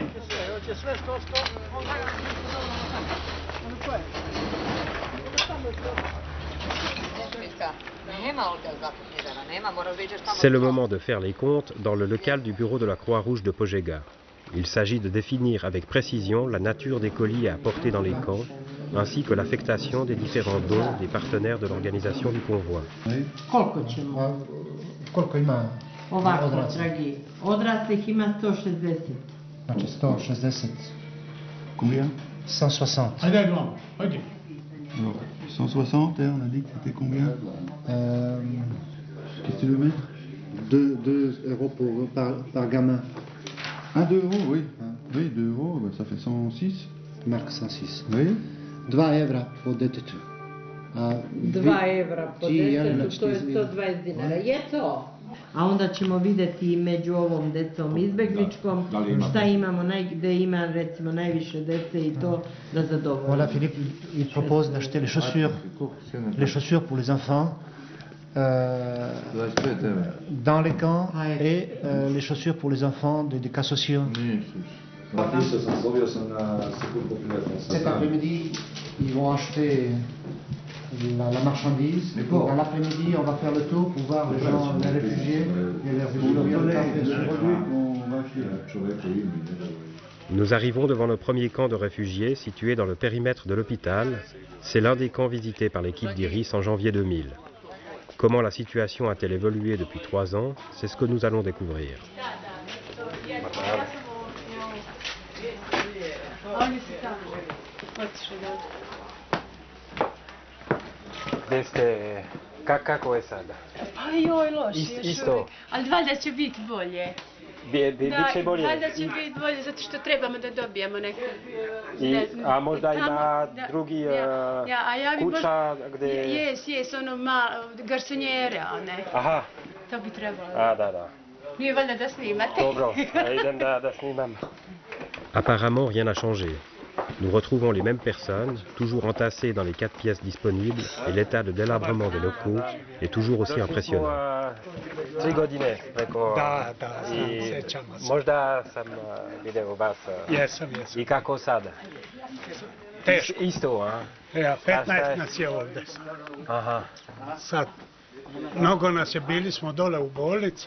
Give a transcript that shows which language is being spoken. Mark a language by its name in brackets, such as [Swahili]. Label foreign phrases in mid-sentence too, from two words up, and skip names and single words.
[French] C'est le moment de faire les comptes dans le local du bureau de la Croix-Rouge de Požega. Il s'agit de définir avec précision la nature des colis à apporter dans les camps, ainsi que l'affectation des différents dons des partenaires de l'organisation du convoi. [Serbian] Koliko ima? Ovako, dragi, odraslih ima 160. Znači 160. [French] Combien? 160. Allez, grand, ok. Alors, 160, on a dit que c'était combien? Qu'est-ce que tu veux mettre? 2 euros par gamin. 2 euros, oui. Oui, 2 euros, ça fait 106. Mark 106. Oui. [Serbian] 2 evra po detetu. 2 evra po desetu, to je 120 dinara. Je to? A onda ćemo vidjeti među ovom decom izbjegličkom šta imamo, gdje ima recimo najviše dece i to da zadovoljimo. [French] Voilà, Philippe, il propose d'acheter les chaussures pour les enfants dans les camps et les chaussures pour les enfants des cas sociaux. Cet après-midi, ils vont acheter la marchandise. Dans l'après-midi, on va faire le tour pour voir les gens, les réfugiés et les réfugiés. Nous arrivons devant le premier camp de réfugiés situé dans le périmètre de l'hôpital. C'est l'un des camps visités par l'équipe d'Iris en janvier 2000. Comment la situation a-t-elle évolué depuis 3 ans? C'est ce que nous allons découvrir. [Serbian] Kako je sada? Pa joj, loše još Isto. uvijek. Ali valjda će biti bolje. Biće bolje. Valjda će biti bolje, zato što trebamo da dobijemo neku... A možda ima drugi kuća gdje... Jes, ono malo, garsonjere, a ne. Aha. To bi trebalo. Da. Nije valjda da snimate. Dobro, idem da snimam. [French] Apparemment, rien n'a changé. Nous retrouvons les mêmes personnes, toujours entassées dans les 4 pièces disponibles, et l'état de délabrement des locaux est toujours aussi impressionnant. [Serbian] 3 godine preko... Da, sjećamo se. Možda sam video vas. Jesam. I kako sada? Teško. Isto, a? Ja, 15 nas je ovdje. Aha. Sad, mnogo nas je, bili smo dole u bolnici.